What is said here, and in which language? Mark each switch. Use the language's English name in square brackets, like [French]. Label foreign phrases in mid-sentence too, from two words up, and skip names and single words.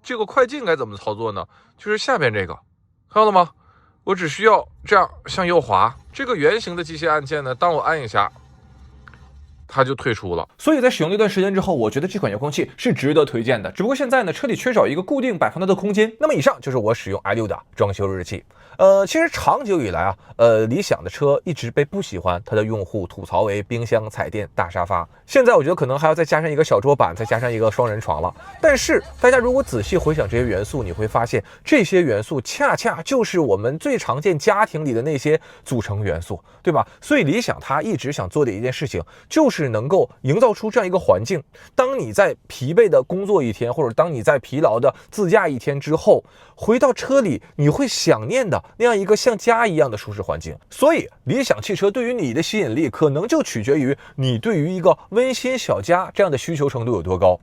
[Chinese] 這個快進該怎麼操作呢？就是下邊這個，看到了嗎？我只需要這樣向右滑，這個圓形的機械按鍵呢，當我按一下，它就退出了。所以在使用了一段時間之後，我覺得這款遙控器是值得推薦的。只不過現在呢，車裡缺少一個固定擺放它的空間。那麼以上就是我使用 i6 的裝修日記。其實長久以来啊，理想的車一直被不喜歡它的用戶吐槽為冰箱、彩電、大沙發。現在我觉得可能还要再加上一個小桌板，再加上一個雙人床了。但是大家如果仔細回想這些元素，你會發現這些元素恰恰就是我們最常見家庭裡的那些組成元素，對吧？所以理想它一直想做的一件事情，就是能夠營造出這樣一個環境。當你在疲憊的工作一天，或者當你在疲勞的自駕一天之後，回到車裡，你會想念的那樣一個像家一樣的舒適環境。所以理想汽車对於你的吸引力，可能就取決於你對於一個溫馨小家這樣的需求程度有多高。